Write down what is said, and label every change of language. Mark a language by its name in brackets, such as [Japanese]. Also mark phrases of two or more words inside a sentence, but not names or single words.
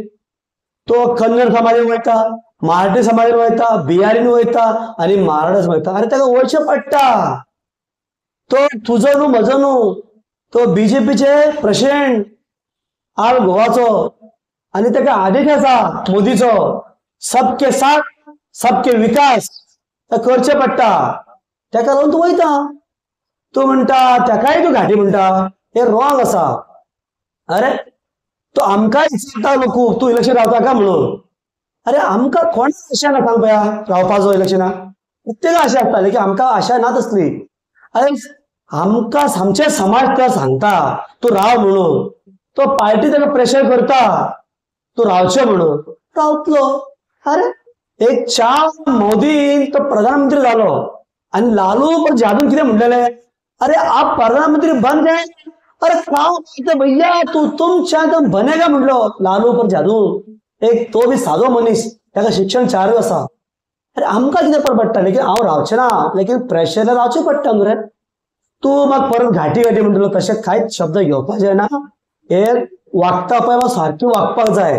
[Konkani] तो कन्नड समाजान वयता, मराठी समाजान वयता, बिहारीन वयता आनी महाराष्ट्रान वयता। अरे ताका वयचें पडटा। तो तुजो न्हू म्हजो न्हू, तो बीजेपीचे प्रेसिडेंट ऑल गोवाचो आनी ताका आदेश आसा मोदीचो, [Hindi] सबके साथ सबके विकास [Konkani] करचे पडटा। ताका लागून तूं वयता। तूं म्हणटा ताकाय तूं घाटी म्हणटा, हे रॉंग आसा। अरे तो आमकांय विचारता लोक तूं इलेक्शन रावता काय म्हणून। अरे आमकां कोणाक आशा ना सांग पळया रावपाचो इलेक्शनाक? प्रत्येकाक आशा आसता, लेकीन आमकां आशा ना तसली। अरे आमकां आमचे समाज तो सांगता तूं राव म्हणून, तो पार्टी ताका प्रेशर करता तूं रावचें म्हणून, रावतलो। अरे एक चार मोदीन तो प्रधानमंत्री जालो आनी लालू प्रसाद यादव कितें म्हणलेले? [Hindi] अरे आप प्रधानमंत्री बन गए। अरे काय भैया तुम चाहे बनेगा म्हणलो लालू प्रसाद यादव। [Konkani] एक तो बी सादो मनीस, ताका शिक्षण 4 आसा। अरे आमकां कितें परवडटा, लेकीन हांव रावचें ना, लेकीन प्रेशर रावचें पडटा न्हू रे। तूं म्हाका परत घाटी घाटी म्हणटलो, तशें कांयच शब्द घेवपाचे ना। हे वागता पळय सारकें वागपाक जाय।